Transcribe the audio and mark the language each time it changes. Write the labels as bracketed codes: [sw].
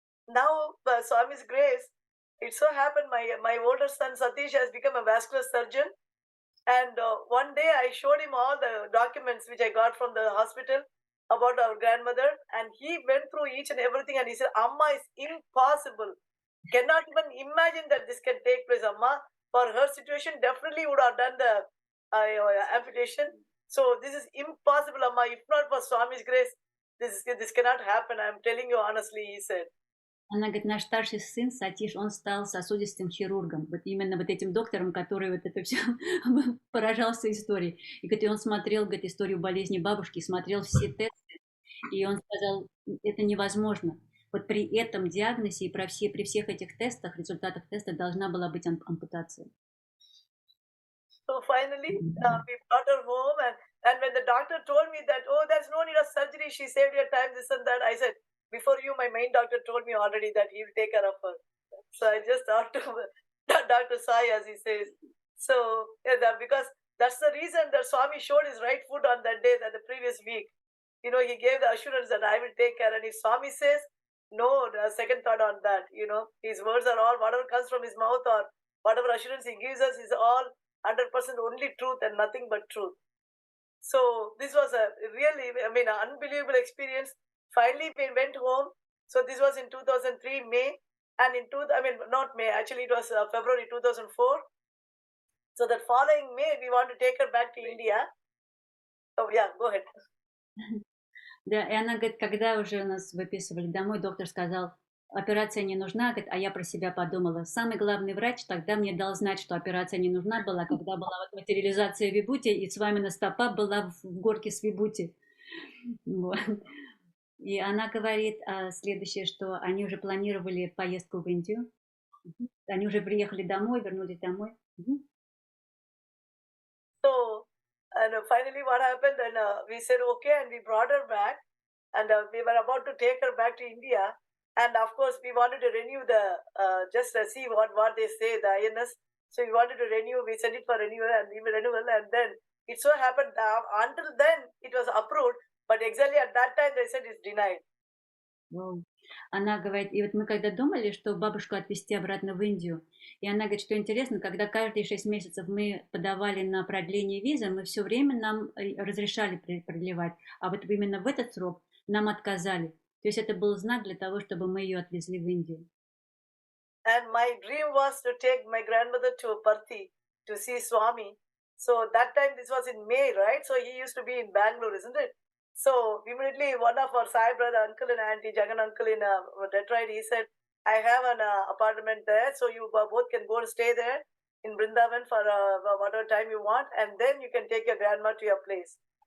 [en] Now, by Swami's grace, it so happened my older son Satish has become a vascular surgeon, and one day I showed him all the documents which I got from the hospital about our grandmother, and he went through each and everything, and he said, Amma, it's impossible. Cannot even imagine that this can take place, Amma. For her situation, definitely would have done the amputation. So this is impossible, Amma. If not for Swami's grace, this cannot happen. I'm telling you honestly, he said. [ru] Она говорит, наш старший сын Сатиш, он стал сосудистым хирургом, вот именно вот этим доктором, который вот это все поражался историей. И говорит, он смотрел, говорит, историю болезни бабушки, смотрел все тесты, и он сказал, это невозможно. Вот при этом диагнозе и при всех этих тестах, результатах теста должна была быть ампутация. [en] So finally, we brought her home, and when the doctor told me that, oh, there's no need of surgery, she saved your time, this and that, I said, before you, my main doctor told me already that he will take care of her. So I just talked to Dr. Sai, as he says. So, because that's the reason that Swami showed his right foot on that day, the previous week. You know, he gave the assurance that I will take care. And if Swami says, no, the second thought on that, you know, his words are all, whatever comes from his mouth or whatever assurance he gives us is all 100% only truth and nothing but truth. So this was a really, an unbelievable experience. finally we went home. So this was in 2003 May, and not May, actually it was February 2004. So that following May we want to take her back to India. Oh yeah, go ahead. [ru] Да, и она говорит, когда уже нас выписывали домой, доктор сказал, операция не нужна, говорит, а я про себя подумала. Самый главный врач тогда мне дал знать, что операция не нужна была, когда была вот материализация Вибхутти, и Свами на стопа была в горке с Вибхутти. Вот. И она говорит следующее, что они уже планировали поездку в Индию. Они уже приехали домой, вернулись домой. [en] So, and finally what happened, and we said okay, and we brought her back, and we were about to take her back to India, and of course we wanted to renew the, just see what they say, the INS, so we wanted to renew, we sent it for renewal, and then it so happened that until then it was approved, but exactly at that time they said it's denied. [ru] Она говорит, и вот мы когда думали, что бабушку отвезти обратно в Индию, и она говорит, что интересно, когда каждые 6 месяцев мы подавали на продление визы, мы все время нам разрешали продлевать, а вот именно в этот срок нам отказали. То есть это был знак для того, чтобы мы ее отвезли в Индию. [en] And my dream was to take my grandmother to Parthi to see Swami. So that time, this was in May, right? So he used to be in Bangalore, isn't it? So immediately one of our Sai brother, uncle and auntie, Jagan uncle in Detroit, he said, I have an apartment there, so you both can go and stay there in Vrindavan for whatever time you want, and then you can take your grandma to your place.